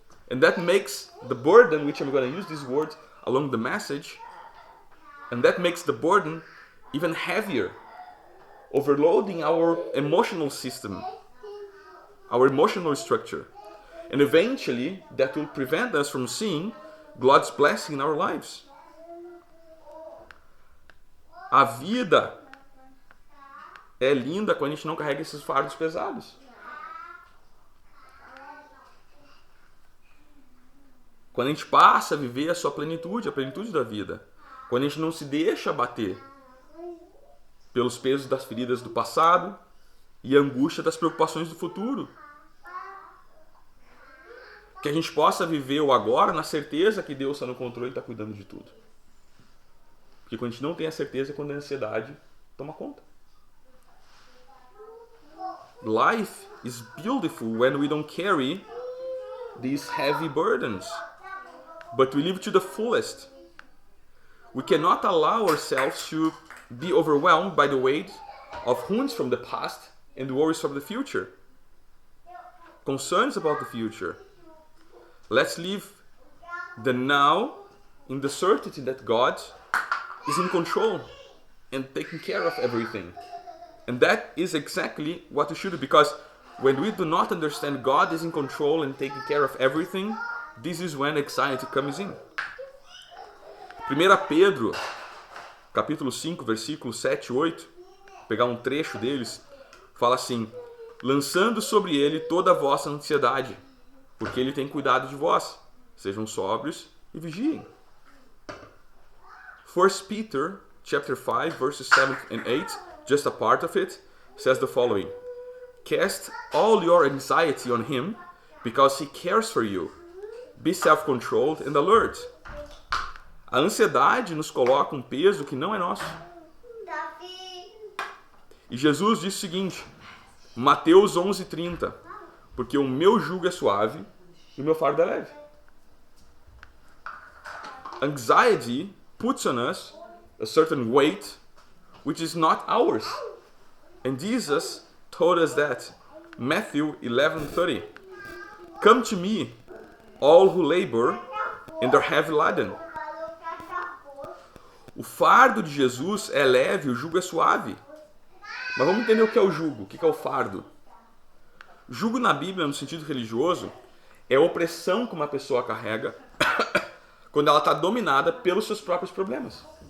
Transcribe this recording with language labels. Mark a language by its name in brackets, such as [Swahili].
[English] And that makes the burden, which I'm going to use these words along the message, and that makes the burden even heavier, overloading our emotional system, our emotional structure. And eventually, that will prevent us from seeing God's blessing in our lives. [Portuguese] A vida é linda quando a gente não carrega esses fardos pesados. Quando a gente passa a viver a sua plenitude, a plenitude da vida. Quando a gente não se deixa abater pelos pesos das feridas do passado e a angústia das preocupações do futuro. Que a gente possa viver o agora na certeza que Deus está no controle e está cuidando de tudo. Porque quando a gente não tem a certeza é quando a ansiedade toma conta. [English] Life is beautiful when we don't carry these heavy burdens, but we live to the fullest. We cannot allow ourselves to be overwhelmed by the weight of wounds from the past and worries from the future, concerns about the future. Let's live the now in the certainty that God is in control and taking care of everything. And that is exactly what we should do, because when we do not understand God is in control and taking care of everything, this is when anxiety comes in. [Portuguese] 1 Pedro, capítulo 5, versículos 7 e 8, vou pegar um trecho deles, fala assim: lançando sobre ele toda a vossa ansiedade, porque ele tem cuidado de vós. Sejam sóbrios e vigiem. [English] 1 Peter, chapter 5, verses 7 and 8, just a part of it, says the following: cast all your anxiety on him, because he cares for you. Be self-controlled and alert. [Portuguese] A ansiedade nos coloca um peso que não é nosso. E Jesus disse o seguinte, Mateus 11:30, porque o meu jugo é suave e o meu fardo é leve. [English] Anxiety puts on us a certain weight which is not ours. And Jesus told us that. Matthew 11:30. Come to me, all who labor and are heavy laden. [Portuguese] O fardo de Jesus é leve, o jugo é suave. Mas vamos entender o que é o jugo, o que é o fardo. Jugo na Bíblia, no sentido religioso, é a opressão que uma pessoa carrega quando ela está dominada pelos seus próprios problemas.